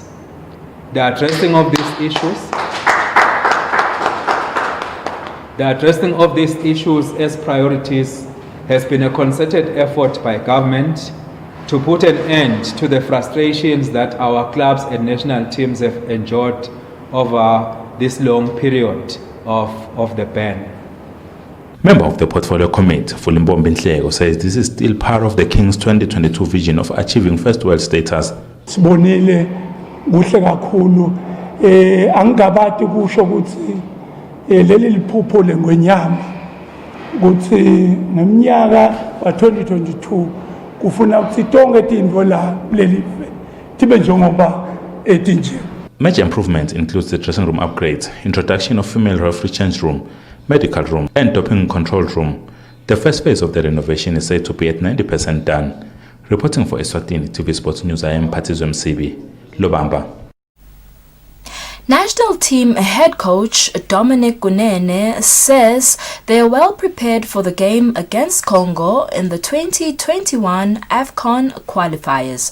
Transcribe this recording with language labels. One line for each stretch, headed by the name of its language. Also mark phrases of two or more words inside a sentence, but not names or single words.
English: The addressing of these issues as priorities has been a concerted effort by government to put an end to the frustrations that our clubs and national teams have endured over this long period of the ban. Member of the Portfolio Committee, Fulimbombi Nhleko, says this is still part of the King's 2022 vision of achieving first world status.
Swati: Sibonile kuhle kakhulu angikabati kusho ukuthi leli liphupho lengwenyama ukuthi ngeminyaka wa 2022 kufuna ukuthi tonke tintfo la leli tibe njengoba etinje.
English: Major improvements includes the dressing room upgrades, introduction of female referee change room, medical room, and doping control room. The first phase of the renovation is said to be at 90% done. Reporting for Eswatini TV Sports News, I am Patizwe Msibi, Lobamba. National team head coach Dominic Kunene says they are well prepared for the game against Congo in the 2021 AFCON qualifiers.